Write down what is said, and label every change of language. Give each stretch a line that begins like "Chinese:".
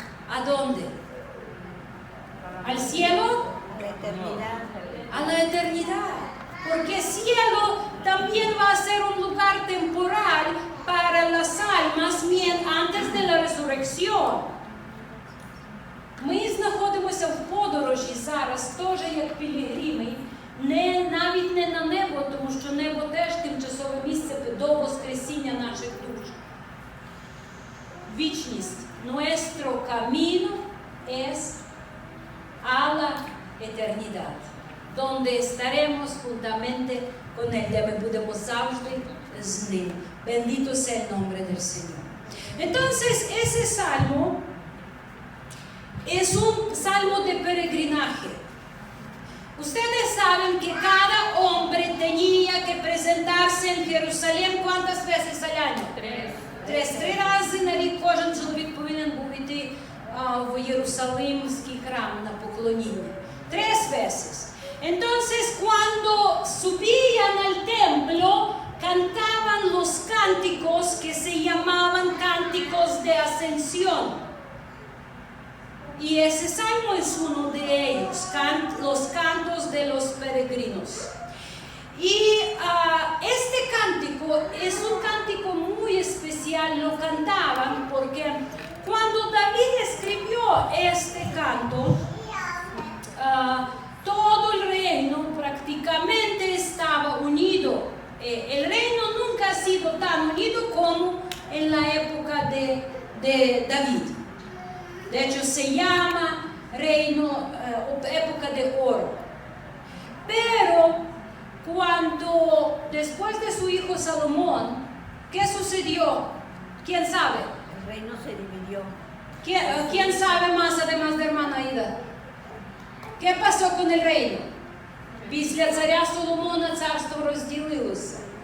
Spanish: ¿A dónde? ¿Al cielo? La eternidad. A la eternidad. Porque el cielo también va a ser un lugar temporal para las almas antes de la resurrección.
Ukrainian: Ми знаходимося в подорожі зараз, теж як пілігрими, навіть не на небо, тому що небо теж тимчасове місце до воскресіння наших душ. Вічність.
Spanish: Nuestro camino es a la eternidad, donde estaremos juntamente con Él,
Ukrainian: де ми будемо завжди з Ним.
Spanish: Bendito sea el nombre del Señor. Entonces, ese salmo es un salmo de peregrinaje. Ustedes saben que cada hombre tenía que presentarse en Jerusalén ¿cuántas veces al año?
Ukrainian: Три рази на рік кожен чоловік повинен був йти в Єрусалимський храм на поклоніння.
Spanish: 3 veces. Entonces, cuando subían al templo, cantaban los cánticos que se llamaban cánticos de ascensión. Y ese salmo es uno de ellos, los cantos de los peregrinos. Y este cántico es un cántico muy especial, lo cantaban porque cuando David escribió este canto, todo el reino prácticamente estaba unido. El reino nunca ha sido tan unido como en la época de David. De hecho, se llama reino, época de oro. Pero cuando después de su hijo Salomón, ¿qué sucedió? ¿Quién sabe? El reino se dividió. ¿Quién sabe más además de hermana Aida? ¿Qué pasó con el reino?
Ukrainian: Після царя Соломона царство розділилося.